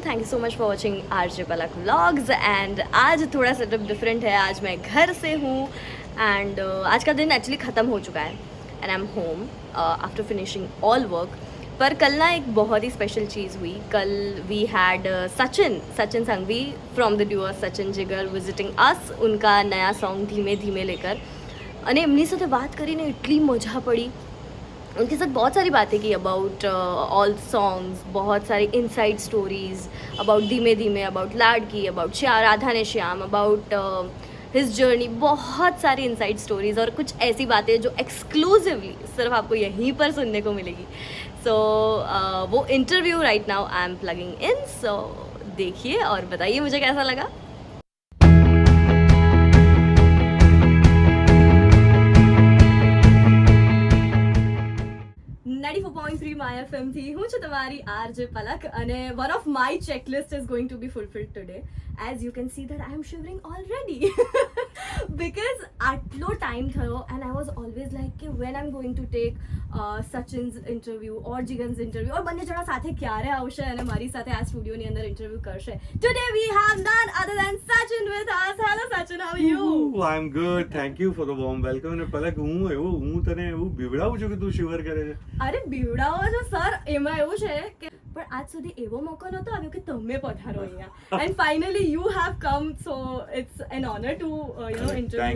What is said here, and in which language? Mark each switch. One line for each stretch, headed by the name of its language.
English: Thank you so much for watching RJ Palak Vlogs.
Hindi: And आज थोड़ा setup different है. आज मैं घर से हूँ and आज का दिन एक्चुअली ख़त्म हो चुका है and
English: I'm home after finishing all work.
Hindi: पर कल ना एक बहुत ही स्पेशल चीज़ हुई.
English: कल we had Sachin Sanghvi from the duo Sachin Jigar visiting us.
Hindi: उनका नया सॉन्ग धीमे धीमे लेकर
Gujarati: અને એમની સાથે વાત કરીને એટલી મજા પડી.
Hindi: उनके साथ बहुत सारी बातें की
English: about all songs,
Hindi: बहुत सारी इनसाइड स्टोरीज अबाउट धीमे धीमे, अबाउट लाडकी, अबाउट राधा ने श्याम,
English: About his journey.
Hindi: बहुत सारी इनसाइड स्टोरीज और कुछ ऐसी बातें जो एक्सक्लूसिवली सिर्फ आपको यहीं पर सुनने को मिलेगी.
English: So वो interview right now I am plugging in.
Hindi: सो देखिए और बताइए मुझे कैसा लगा.
Gujarati: 94.3 માય FM થી હું છું તમારી RJ પલક અને
English: one of my checklist is going to be fulfilled today. As you can see that I am shivering already because
Gujarati: આટલો ટાઈમ થયો
English: and I was always like કે when I'm going to take Sachin's interview or Jigan's interview or
Gujarati: બંને જણા સાથે ક્યારે આવશે અને મારી સાથે આ સ્ટુડિયોની અંદર ઇન્ટરવ્યુ કરશે.
English: Today we have none other than Sachin with us. Hello Sachin, how are you? Ooh, I'm good. Thank you for the warm welcome.
Gujarati: અને પલક હું તને એવું બીવડાવું છું કે તું શિવર કરે છે. અરે બીવડાવો છો સર, એમાં એવું છે કે પણ આજ સુધી એવો મોકો નહોતો આવ્યો કે તમે પધારો અહીંયા
English: And finally you have come, so it's an honour to interview.